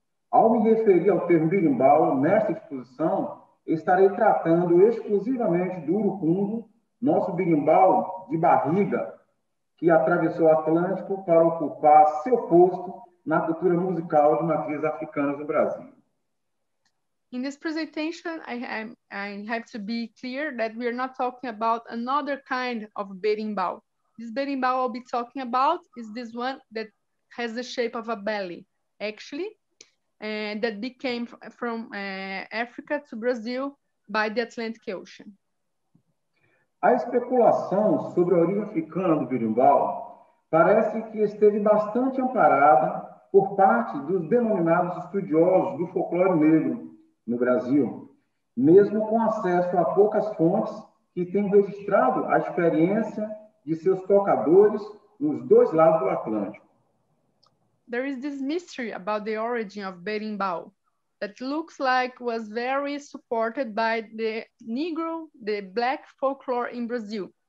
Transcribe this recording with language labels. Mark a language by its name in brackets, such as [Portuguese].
[Portuguese] Ao me referir ao termo berimbau nesta exposição, estarei tratando exclusivamente do urucungu, nosso berimbau de barriga, que atravessou o Atlântico para ocupar seu posto na cultura musical de matriz africana do Brasil. [English] In this presentation, I have to be clear that we are not talking about another kind of berimbau. This berimbau I'll be talking about is this one that has the shape of a belly, actually, that became from Africa to Brazil by the Atlantic Ocean. [Portuguese] A especulação sobre a origem africana do berimbau parece que esteve bastante amparada por parte dos denominados estudiosos do folclore negro no Brasil, mesmo com acesso a poucas fontes que têm registrado a experiência de seus tocadores nos dois lados do Atlântico. [English] There is this mystery about the origin of berimbau that looks like was very supported by the Negro, the Black folklore in Brazil.